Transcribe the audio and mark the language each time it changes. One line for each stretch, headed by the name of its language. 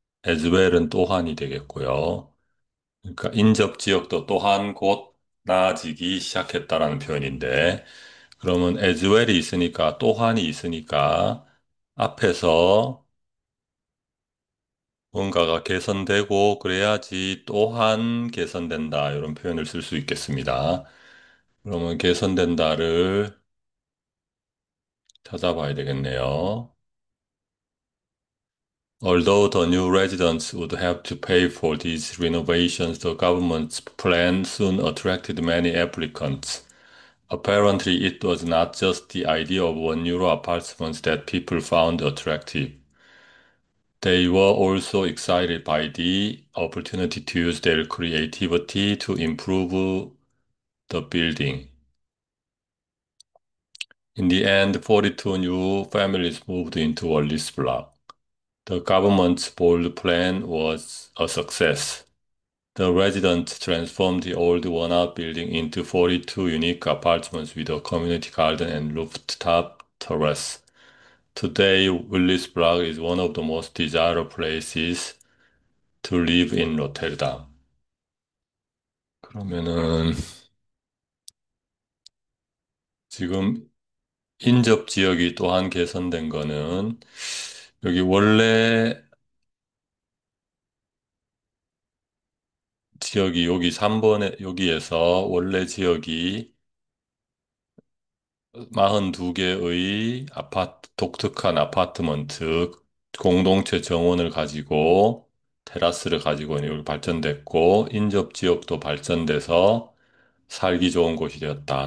Korean: as well은 또한이 되겠고요. 그러니까 인접 지역도 또한 곧 나아지기 시작했다라는 표현인데, 그러면 as well이 있으니까 또한이 있으니까 앞에서 뭔가가 개선되고 그래야지 또한 개선된다 이런 표현을 쓸 수 있겠습니다. 그러면 개선된다를 찾아봐야 되겠네요.
English: Although the new residents would have to pay for these renovations, the government's plan soon attracted many applicants. Apparently, it was not just the idea of €1 apartments that people found attractive. They were also excited by the opportunity to use their creativity to improve the building. In the end, 42 new families moved into Wallis Block. The government's bold plan was a success. The residents transformed the old worn-out building into 42 unique apartments with a community garden and rooftop terrace. Today, Willis Block is one of the most desirable places to live in 로테르담.
Korean: 그러면은 지금 인접 지역이 또한 개선된 거는 여기 원래 지역이 여기 3번에 여기에서 원래 지역이 42개의 독특한 아파트먼트 공동체 정원을 가지고 테라스를 가지고 여기 발전됐고 인접 지역도 발전돼서 살기 좋은 곳이 되었다.